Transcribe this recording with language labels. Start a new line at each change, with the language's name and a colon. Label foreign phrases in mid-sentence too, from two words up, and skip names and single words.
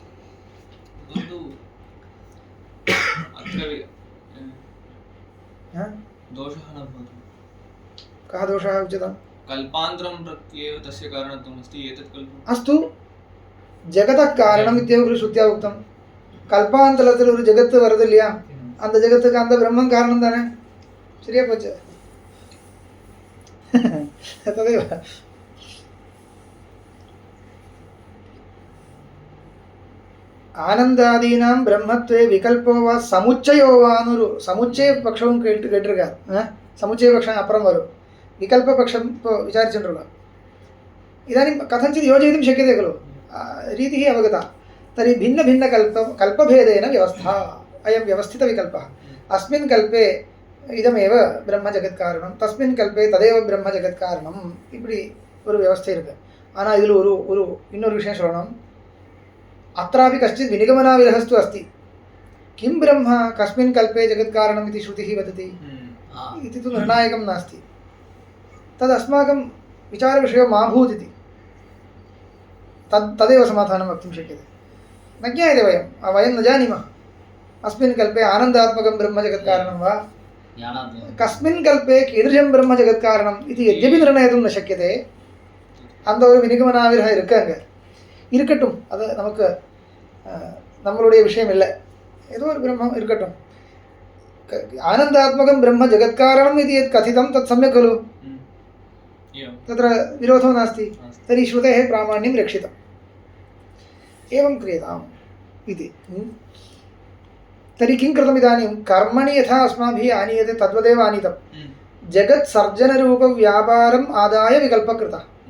Sanskrit: दोषः न भवति कः दोषः उच्यताम् कल्पान्तरं प्रत्येव तस्य कारणत्वम् अस्ति एतत् कल्पम् अस्तु जगतः कारणम् इत्येव खलु श्रुत्या उक्तं
Tamil: கல்பாந்தலத்தில் ஒரு ஜெகத்து வருது இல்லையா அந்த ஜெகத்துக்கு அந்த பிரம்மம் காரணம் தானே சரியா போச்சு
Sanskrit: तदेव ஆனந்தாதீனாம்
Tamil: பிரம்மத்வே விகல்போ வா சமுச்சயோ வான்னு சமுச்சய பட்சம் கேட்டிருக்கார் சமுச்சய பட்சம் அப்புறம் வரும் விகல்ப பட்சம் இப்போ விசாரிச்சுருக்கோம் इदानीं
Sanskrit: कथञ्चित् योजयितुं शक्यते खलु रीतिः अवगता तर्हि भिन्नभिन्नकल्पभेदेन व्यवस्था अयं व्यवस्थितविकल्पः अस्मिन् कल्पे इदमेव ब्रह्मजगत्कारणं तस्मिन् कल्पे तदेव ब्रह्मजगत्कारणं
Tamil: இப்படி ஒரு
Sanskrit: व्यवस्था
Tamil: இருக்கு ஆனால் இதில் ஒரு இன்னொரு விஷயம் சொல்லணும்
Sanskrit: अत्रापि कश्चित् विनिगमनाविरहस्तु अस्ति किं ब्रह्म कस्मिन् कल्पे जगत्कारणम् इति श्रुतिः वदति इति तु निर्णायकं नास्ति तद् अस्माकं विचारविषयो मा भूत् इति तदेव समाधानं वक्तुं शक्यते न ज्ञायते वयं न जानीमः अस्मिन् कल्पे आनन्दात्मकं ब्रह्मजगत्कारणं वा कस्मिन् कल्पे कीदृशं ब्रह्मजगत्कारणम् इति यद्यपि निर्णयितुं न शक्यते
Tamil: அந்த ஒரு வினிகமனாவிரகம் இருக்காங்க இருக்கட்டும் அது நமக்கு நம்மளுடைய விஷயம் இல்லை ஏதோ ஒரு பிரம்மம் இருக்கட்டும்
Sanskrit: आनन्दात्मकं ब्रह्म जगत्कारणम् इति यत् कथितं तत् सम्यक् खलु तत्र विरोधो नास्ति तर्हि श्रुतेः प्रामाण्यं रक्षितम् एवं क्रियताम् इति तर्हि किं कृतम् इदानीं कर्मणि यथा अस्माभिः आनीयते तद्वदेव आनीतं जगत्सर्जनरूपव्यापारम् आदाय विकल्पः कृतः